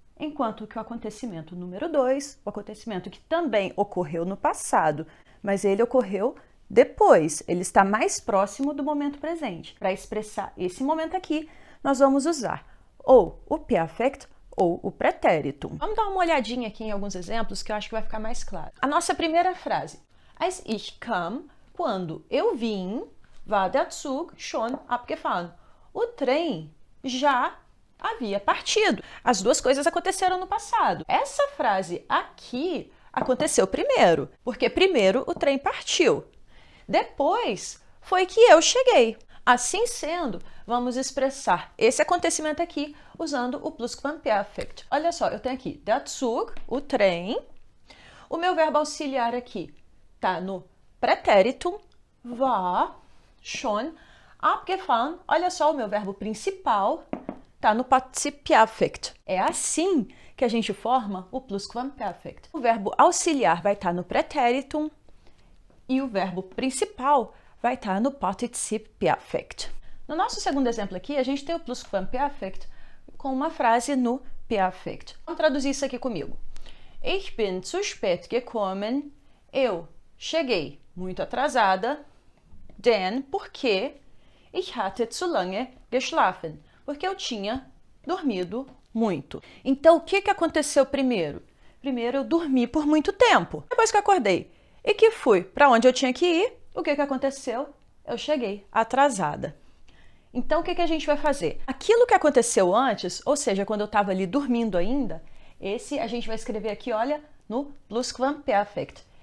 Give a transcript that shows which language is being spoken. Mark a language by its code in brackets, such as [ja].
[pt] Enquanto que o acontecimento número 2, o acontecimento que também ocorreu no passado, mas ele ocorreu depois, ele está mais próximo do momento presente. Para expressar esse momento aqui, nós vamos usar ou o Perfekt ou o Präteritum. Vamos dar uma olhadinha aqui em alguns exemplos que eu acho que vai ficar mais claro. A nossa primeira frase. [de] Als ich kam, [pt] quando eu vim, [de] war der Zug schon abgefahren. [pt] O trem já havia partido. As duas coisas aconteceram no passado. Essa frase aqui aconteceu primeiro, porque primeiro o trem partiu. Depois foi que eu cheguei. Assim sendo, vamos expressar esse acontecimento aqui usando o Plusquamperfekt. Olha só, eu tenho aqui [de] der Zug, [pt] o trem. O meu verbo auxiliar aqui está no Präteritum, [de] war schon abgefahren. [pt] Olha só, o meu verbo principal está no Partizip Perfekt. É assim que a gente forma o Plusquamperfekt. O verbo auxiliar vai estar no Präteritum e o verbo principal vai estar no Partizip Perfekt. No nosso segundo exemplo aqui, a gente tem o Plusquamperfekt com uma frase no Perfekt. Vamos traduzir isso aqui comigo. [de] Ich bin zu spät gekommen. [pt] Eu cheguei muito atrasada. [de] Denn, [pt] porque [de] ich hatte zu lange geschlafen. [pt] Porque eu tinha dormido muito. Então, o que aconteceu primeiro? Primeiro, eu dormi por muito tempo. Depois que eu acordei e que fui para onde eu tinha que ir, o que aconteceu? Eu cheguei atrasada. Então, o que a gente vai fazer? Aquilo que aconteceu antes, ou seja, quando eu estava ali dormindo ainda, esse a gente vai escrever aqui, olha, no Plusquamperfekt.